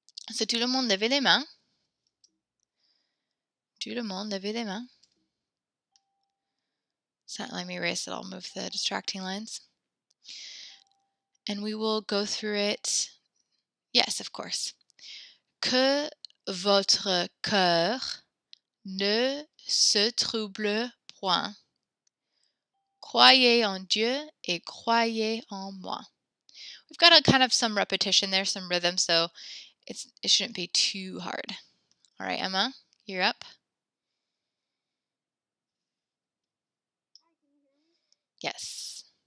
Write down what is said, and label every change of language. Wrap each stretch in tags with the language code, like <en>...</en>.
<fr>So tout le monde levez les mains. Tout le monde levez les mains.</fr> <en>So let me erase it. I'll move the distracting lines. And we will go through it. Yes, of course.</en> <fr>Que votre cœur ne se trouble point. Croyez en Dieu et croyez en moi.</fr> <en>We've got a kind of some repetition there, some rhythm, so it shouldn't be too hard. All right, Emma, you're up. Yes.</en>